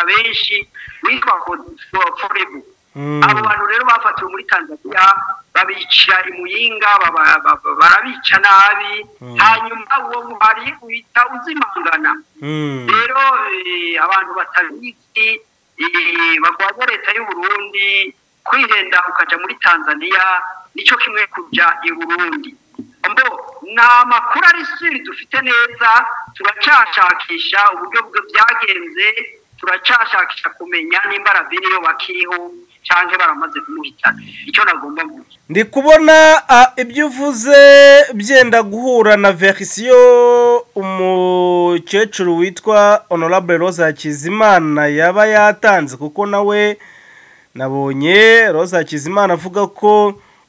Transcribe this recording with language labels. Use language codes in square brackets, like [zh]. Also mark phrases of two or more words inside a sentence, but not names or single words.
[rn] benshi witwa Foribu abo bantu rero bafatiwe muri Tanzania babica imuyinga barabica nabi hanyuma uwo muhari uhita uzimangana rero abantu batabizi bagwaza leta y'u Burundi kwihenda ukaja muri Tanzania nico kimwe kuja i Burundi mbo na makuru ari siri dufite neza turacashakisha uburyo bwo byagenze turacashakisha kumenya nimba Rabine yo bakiriho cyangwa baramaze kumuhitana icyo nagomba mvuga ndi kubona ibyo uvuze byenda guhura na version umukecuru witwa Honorable Rose Hakizimana yaba yatanze kuko nawe nabonye Rose Hakizimana avuga ko